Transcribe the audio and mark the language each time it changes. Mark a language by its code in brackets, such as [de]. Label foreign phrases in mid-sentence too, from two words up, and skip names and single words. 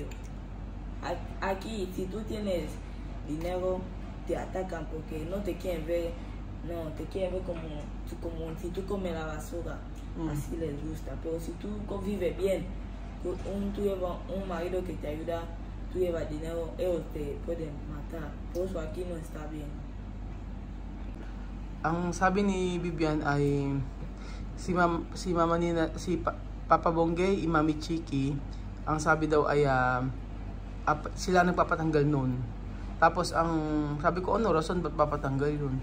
[es] Aquí, si tú tienes dinero, te atacan porque no te quieren ver, te quieren ver como si tú comes la basura, así les gusta. Pero si tú vives bien, tú llevas un marido que te ayuda, tú llevas dinero, ellos te pueden matar. Por eso aquí no está bien. [tl] Ang sabi ni Vivian ay Papa Bongay y Mami Chiqui, ang sabi daw ay sila nagpapatanggal nun. Tapos ang sabi ko, ano rason ba't papatanggal yun?